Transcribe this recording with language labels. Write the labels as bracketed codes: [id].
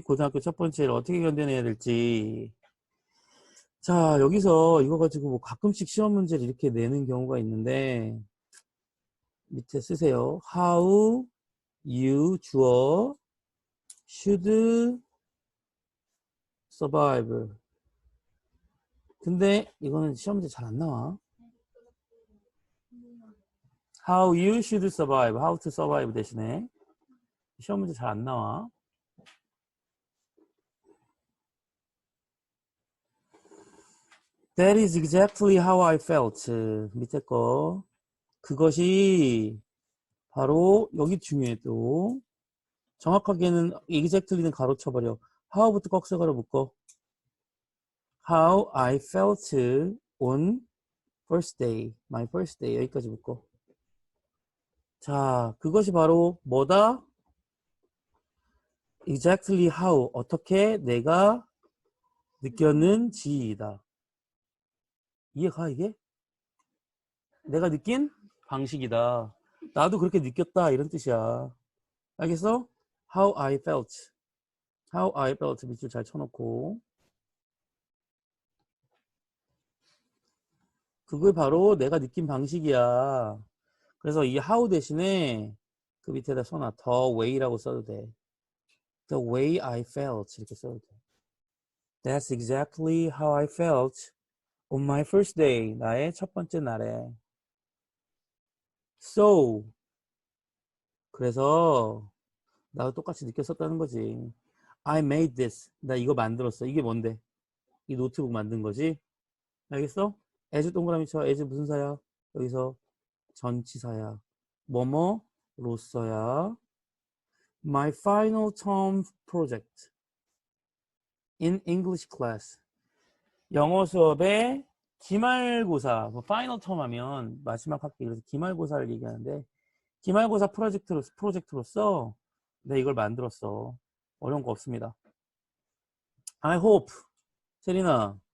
[ko] 고등학교 첫 번째 해를 어떻게 견뎌내야 될지 자 여기서 이거 가지고 뭐 가끔씩 시험 문제를 이렇게 내는 경우가 있는데 밑에 쓰세요. [en] How you [ko] 주어 [en] should survive [ko] 근데 이거는 시험 문제 잘 안 나와. [en] How you should survive, how to survive [ko] 대신에 시험 문제 잘 안 나와. [en] That is exactly how I felt. [ko] 밑에 거. 그것이 바로 여기 중요해 또. 정확하게는 exactly는 가로쳐버려. how부터 꺽쇠가로 묶어. [en] How I felt on first day. My first day. 여기까지 묶어. [ko] 자, 그것이 바로 뭐다? [en] Exactly how. [ko] 어떻게 내가 느꼈는지이다. 이해가 이게? 내가 느낀 방식이다. 나도 그렇게 느꼈다 이런 뜻이야. [en] 알겠어? How I felt. How I felt [ko] 밑줄 잘 쳐놓고 그게 바로 내가 느낀 방식이야. 그래서 이 how 대신에 그 밑에다 써놔. The way라고 써도 돼. [en] The way I felt [ko] 이렇게 써도 돼. [en] That's exactly how I felt On my first day. [ko] 나의 첫 번째 날에. [en] So. [ko] 그래서 나도 똑같이 느꼈었다는 거지. [en] I made this. [ko] 나 이거 만들었어. 이게 뭔데? 이 노트북 만든 거지? 알겠어? as 동그라미 쳐. as 무슨 사야? 여기서 전치사야. 뭐뭐로써야. [en] My final term project in English class. [ko] 영어 수업의 기말고사, 뭐 파이널 텀 하면 마지막 학기, 그래서 기말고사를 얘기하는데, 기말고사 프로젝트로서 내가 이걸 만들었어. 어려운 거 없습니다. [en] I hope. [ko] 세리나,